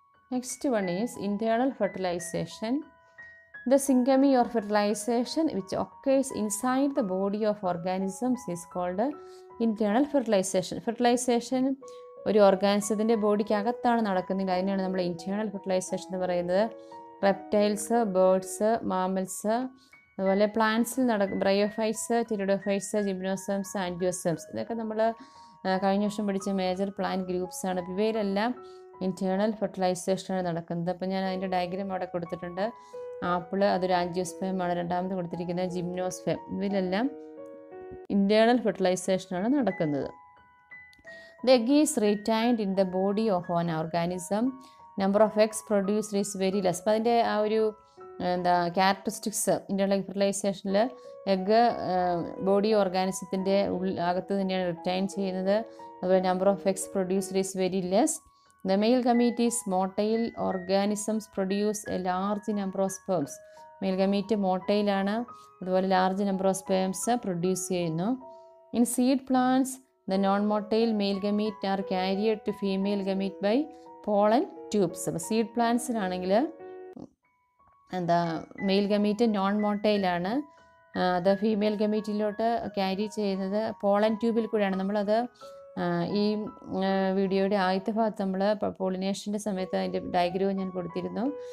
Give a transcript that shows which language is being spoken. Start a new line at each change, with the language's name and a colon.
English: Next one is internal fertilization. The syngamy or fertilization which occurs inside the body of organisms is called internal fertilization.
Malayalam: Fertilization ഒരു ഓർഗാനിസത്തിൻ്റെ ബോഡിക്ക് അകത്താണ് നടക്കുന്നത്. അതിനാണ് നമ്മൾ internal fertilisation എന്ന് പറയുന്നത്. റെപ്റ്റൈൽസ്, ബേർഡ്സ്, മാമൽസ്, അതുപോലെ പ്ലാന്റ്സിൽ ബ്രയോഫൈറ്റ്സ്, ടിരിഡോഫൈറ്റ്സ്, ജിംനോസംസ്, ആൻജിയോസംസ്. ഇതൊക്കെ നമ്മൾ കഴിഞ്ഞ വർഷം പഠിച്ച മേജർ പ്ലാന്റ് ഗ്രൂപ്പ്സ് ആണ്. ഇവയിലെല്ലാം ഇൻറ്റേർണൽ ഫെർട്ടിലൈസേഷനാണ് നടക്കുന്നത്. അപ്പോൾ ഞാൻ അതിൻ്റെ ഡയഗ്രാം അവിടെ കൊടുത്തിട്ടുണ്ട്. ആപ്പിള് അതൊരു ആൻജിയോസ്പേമാണ്. രണ്ടാമത് കൊടുത്തിരിക്കുന്നത് ജിംനോസ്പേം. ഇവയിലെല്ലാം ഇൻറ്റേർണൽ ഫെർട്ടിലൈസേഷനാണ് നടക്കുന്നത്.
English: The egg is retained in the body of an organism. Number of eggs produced is very less.
Malayalam: അപ്പോൾ അതിൻ്റെ ആ ഒരു ക്യാരക്ടറിസ്റ്റിക്സ് ഇൻറ്റേർണൽ ഫെർട്ടിലൈസേഷനിൽ എഗ്ഗ് ബോഡി ഓർഗാനിസത്തിൻ്റെ അകത്ത് തന്നെയാണ് റിറ്റൈൻ ചെയ്യുന്നത്. അതുപോലെ
English: Number of eggs produced is very less. The male gamete is motile. Organisms produce a large number of sperms.
Malayalam: Male gamete motile ആണ്. അതുപോലെ
English: large number of sperms produce
Malayalam: ചെയ്യുന്നു.
English: In seed plants, the non-motile male gamete are carried to female gamete by pollen tubes.
Malayalam: അപ്പോൾ seed പ്ലാന്റ്സിലാണെങ്കിൽ mail gamete non മോട്ടൈലാണ്. അത് female ഗമീറ്റിലോട്ട് carry ചെയ്യുന്നത് pollen ട്യൂബിൽ കൂടെയാണ്. നമ്മളത് ഈ വീഡിയോയുടെ ആദ്യത്തെ ഭാഗത്ത് നമ്മൾ പോളിനേഷൻ്റെ സമയത്ത് അതിൻ്റെ ഡയഗ്രാം ഞാൻ കൊടുത്തിരുന്നു.